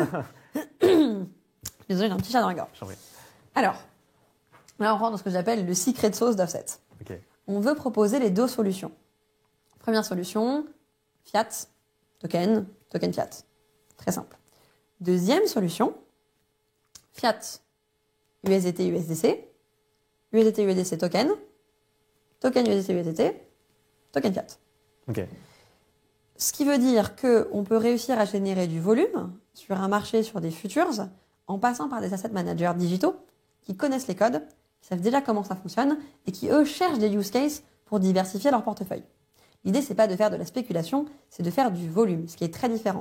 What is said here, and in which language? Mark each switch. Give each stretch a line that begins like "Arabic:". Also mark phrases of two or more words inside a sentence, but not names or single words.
French: Désolé, j'ai un petit chat dans la gorge. Alors, là on rentre dans ce que j'appelle le
English: secret sauce
French: d'Offset. Okay. On veut proposer les deux solutions. Première solution, fiat, token fiat. Très simple. Deuxième solution, fiat, USDT, USDC, USDT, USDC token USDT, USDT, token fiat. Okay. Ce qui veut dire qu'on peut réussir à générer du volume sur un marché, sur des futures, en passant par des
English: asset managers
French: digitaux qui connaissent les codes, qui savent déjà comment ça fonctionne et qui, eux, cherchent des
English: use cases
French: pour diversifier leur portefeuille. L'idée, c'est pas de faire de la spéculation, c'est de faire du volume, ce qui est très différent.